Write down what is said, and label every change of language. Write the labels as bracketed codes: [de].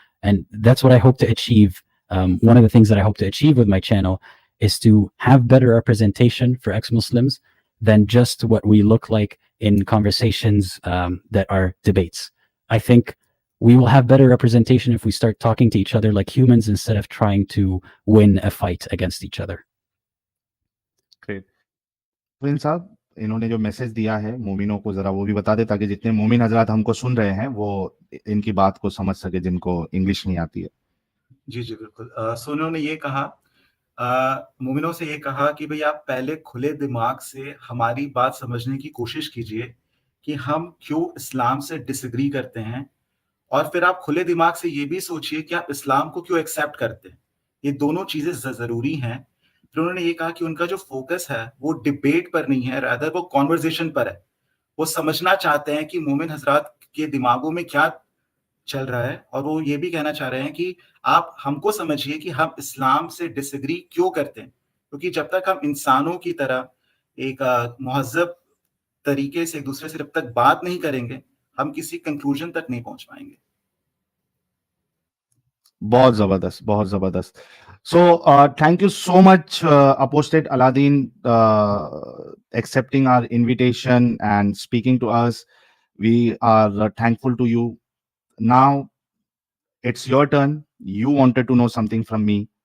[en] And that's what I hope to achieve. One of the things that I hope to achieve with my channel is to have better representation for ex-Muslims than just what we look like in conversations that are debates. I think we will have better representation if we start talking to each other like humans instead of trying to win a fight against each other. Great. [hi] Prince साहब, इन्होंने जो message दिया है मोमिनों को जरा वो भी बता दे, ताकि जितने मोमिन हजरात हमको सुन रहे हैं वो इनकी बात को समझ सके, जिनको इंग्लिश नहीं आती है। जी जी बिल्कुल। सो उन्होंने ये कहा, मोमिनों से ये कहा कि भाई आप पहले खुले दिमाग से हमारी बात समझने की कोशिश कीजिए कि हम क्यों इस्लाम से डिसएग्री करते हैं, और फिर आप खुले दिमाग से ये भी सोचिए कि आप इस्लाम को क्यों एक्सेप्ट करते हैं। ये दोनों चीजें जरूरी हैं। फिर उन्होंने ये कहा कि उनका जो फोकस है वो डिबेट पर नहीं है, रादर वो कॉन्वर्जेशन पर है। वो समझना चाहते हैं कि मोमिन हजरात के दिमागों में क्या चल रहा है, और वो ये भी कहना चाह रहे हैं कि आप हमको समझिए कि हम इस्लाम से डिसएग्री क्यों करते हैं, क्योंकि जब तक हम इंसानों की तरह एक मुहज़्ज़ब तरीके से एक दूसरे से जब तक बात नहीं करेंगे, हम किसी कंक्लूजन तक नहीं पहुंच पाएंगे। बहुत जबरदस्त, बहुत जबरदस्त। [en] So thank you so much apostate Aladdin, accepting our invitation and speaking to us. We are thankful to you. Now it's your turn. You wanted to know something from me.